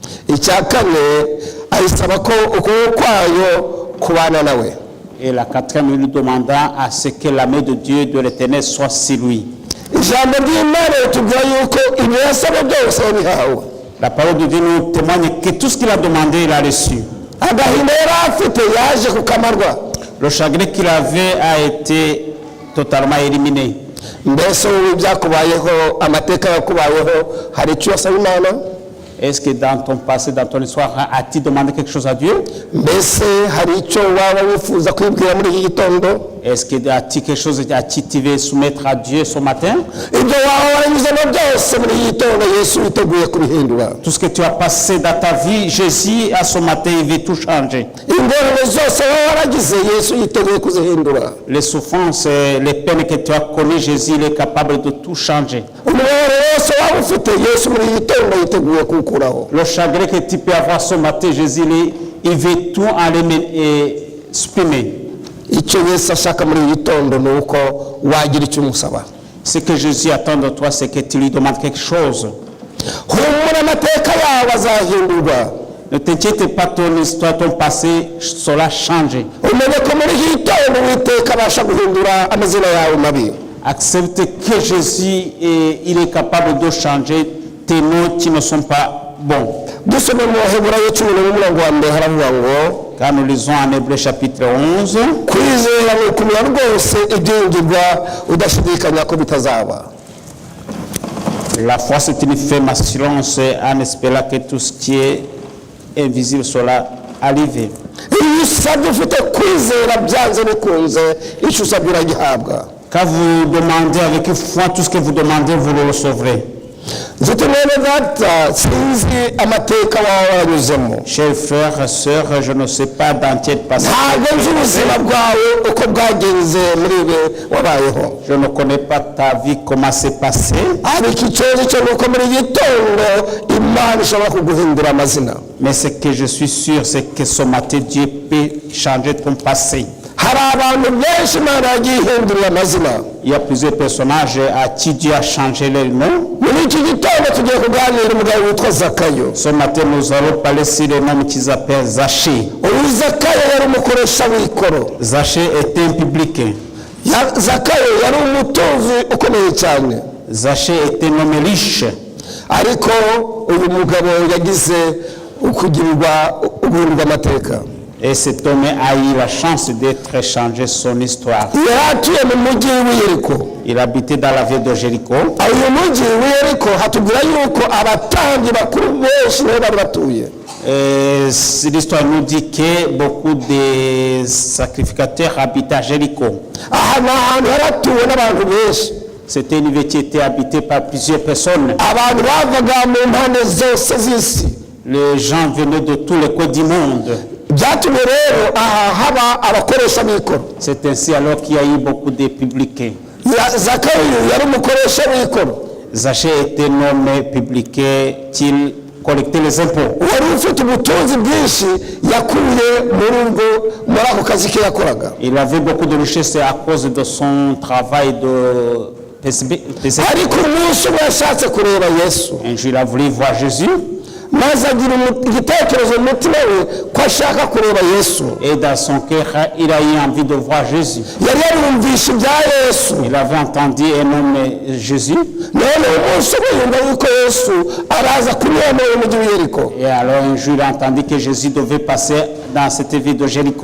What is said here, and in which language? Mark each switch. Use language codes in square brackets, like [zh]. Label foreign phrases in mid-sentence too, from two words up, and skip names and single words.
[fr] Et la quatrième, il lui demanda à ce que la main de Dieu, de l'Éternel, soit sur lui. La parole de Dieu nous témoigne que tout ce qu'il a demandé, il a reçu. [rw] agahinda yari afite yaje kukamarwa. [fr] Le chagrin qu'il avait a été totalement éliminé. [rw] Mbese wowe byakubayeho, amateka yakubayeho, hari icyo wasaba Imana? [fr] Est-ce que dans ton passé, dans ton histoire, as-tu demandé quelque chose à Dieu? [rw] Mbese hari icyo waba wifuza kwibwira muri iki gitondo? [fr] Est-ce que as-tu quelque chose à tu veux soumettre à Dieu ce matin? [rw] Ibyo waba waranyuzemo byose muri iki gitondo Yesu yiteguye kubihindura. [fr] Tout ce que tu as passé dans ta vie, Jésus, à ce matin, il veut tout changer. [rw] Ingorane zose waba waragize Yesu yiteguye kuzihindura. [fr] Les souffrances, les peines que tu as connues, Jésus, il est capable de tout changer. [rw] Umubabaro wose waba ufite Yesu muri iki gitondo yiteguye kuwukuraho. [fr] Le chagrin que tu peux avoir ce matin, Jésus, il veut tout enlever et supprimer. [rw] Icyo Yesu ashaka muri iki gitondo ni uko wagira icyo umusaba. [fr] Ce que Jésus attend de toi, c'est que tu lui demandes quelque chose. [rw] Humura amateka yawe azahindurwa. [fr] Ne t'inquiète pas, ton histoire, ton passé sera changé. [rw] Umenye ko muri iki gitondo Uwiteka abasha guhindura amazina yawe mabi. [fr] Accepte que Jésus, il est capable de changer tes noms qui ne sont pas bons. [rw] Dusome mu Baheburayo 11 haravuga ngo [fr] Car nous lisons en Hébreux chapitre 11. [rw] kwizera ni ukumenya rwose ibyingirwa udashidikanya ko bitazaba. [fr] La foi, c'est une ferme assurance en espérant que tout ce qui est invisible sera arrivé. [rw] Iyo usabye ufite kwizera byanze bikunze icyo usabye uragihabwa. [fr] Quand vous demandez avec foi, tout ce que vous demandez, vous le recevrez. [rw] Nzite mwene data sinzi amateka wawe waranyuzemo. [fr] Chers frères et sœurs, je ne sais pas dans quel passage. [rw] Ntabwo nzi ubuzima bwawe uko bwagenze muri ibi wabayeho. [fr] Je ne connais pas ta vie, comment c'est passé. [rw] Ariko ikibazo cyo nuko muri iki gitondo Imana ishobora kuguhindura amazina. [fr] Mais ce que je suis sûr, c'est que ce matin, Dieu peut changer ton passé. [rw] Hari abantu benshi Imana yagiye ihindurira amazina. [fr] Il y a plusieurs personnages à qui Dieu a changé leur nom. [rw] Muri iki gitondo tugiye kuganira umugabo witwa Zakayo. [fr] Ce matin, nous allons parler sur le nom qui s'appelle Zachée. [rw] Uyu Zakayo yari umukoresha w'ikoro. [fr] Zachée était un publicain. [rw] Zakayo yari umutunzi ukomeye cyane. [fr] Zachée était un homme riche. [rw] Ariko uyu mugabo yagize guhindurwa amateka. [fr] Et cet homme a eu la chance d'être changé son histoire. [rw] Yari atuye mu mujyi w'Yeriko. [fr] Il habitait dans la ville de Jéricho. [rw] Uyu mujyi w'Yeriko hatubwira yuko abatambyi bakuru benshi niho bari batuye. [fr] L'histoire nous dit que beaucoup de sacrificateurs habitaient à Jéricho. [rw] Aha ni ahantu haratuwe n'abantu benshi. [fr] C'était une ville qui était habitée par plusieurs personnes. [rw] Abantu bavaga mu mpande zose z'isi. [fr] Les gens venaient de tous les coins du monde. [rw] Byatumye rero aha haba abakoresha b'ikoro. [fr] C'est ainsi alors qu'il y a eu beaucoup de publicains. [rw] Zakayo yari umukoresha w'ikoro. [fr] Zachée était nommé publicain qu'il collectait les impôts. [rw] Wari ufite ubutunzi bwinshi yakuye muri ako kazi ke yakoraga. [fr] Il avait beaucoup de richesses à cause de son travail de [rw] ariko umunsi umwe yashatse kureba Yesu. [fr] Un jour il a voulu voir Jésus. [rw] Maze agira igitekerezo mu mutima we ko ashaka kureba Yesu. [fr] Et dans son cœur, il a eu envie de voir Jésus. [rw] Yari yarumvishe ibya Yesu. [fr] Il avait entendu un homme Jésus. [rw] None umunsi umwe yumva yuko Yesu araza kunyura mu mujyi w'Yeriko. [fr] Et alors un jour il a entendu que Jésus devait passer dans cette ville de Jéricho.